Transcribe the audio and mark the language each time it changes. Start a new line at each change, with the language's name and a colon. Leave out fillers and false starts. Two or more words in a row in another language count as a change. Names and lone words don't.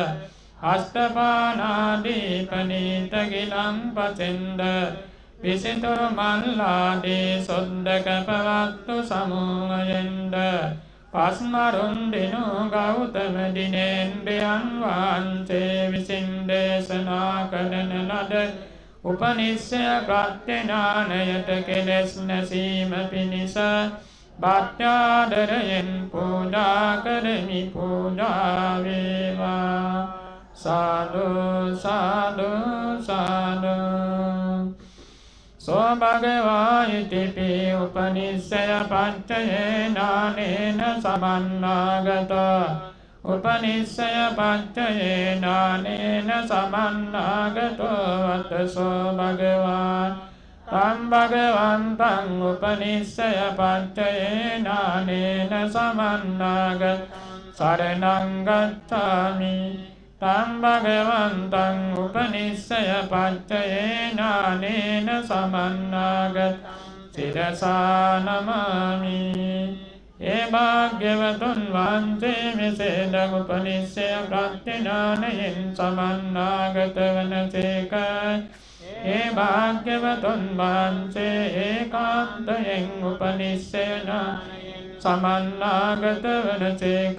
Sinhala: අෂ්ටපානාදී පනීත ගිලන් පසෙන්ද විසිතුරු මල්ලාදී සොද්දක පවත්තු සමූහයෙන්ද පස්මරුන් දිනු ගෞතම දිනේන්ද්‍රයන් වහන්සේ විසින් දේශනා කරන ලද උපනිස්සය ප්‍රත්‍යඥානයට කෙලෙස් නැසීම පිණිස භක්ත්‍යාදරයෙන් පූජා කරමි. පූජා වේවා. සාදු සාදු සාදු.
Pali: සෝ භගවා ඉතිපි උපනිස්සය පච්චයේනානේන සමන්නාගතෝ උපනිස්සය පච්චයේනානේන සමන්නාගතෝ වතසෝ භගවා තම් භගවන්තං උපනිස්සය පච්චයේනානේන සමන්නාගත සරණං ගච්ඡාමි. තම් භගවන්තං උපනිස්සය පච්චයේනානේන සමන්නාගත සිරසා නමාමි.
Sinhala: ඒ භාග්‍යවතුන් වහන්සේ මෙසේද උපනිස්සය ප්‍රත්‍යඥානයෙන් සමන්නාගත වනසේක. ඒ භාග්‍යවතුන් වහන්සේ ඒකාන්තයෙන් උපනිස්සයන සමන්නාගත වනසේක.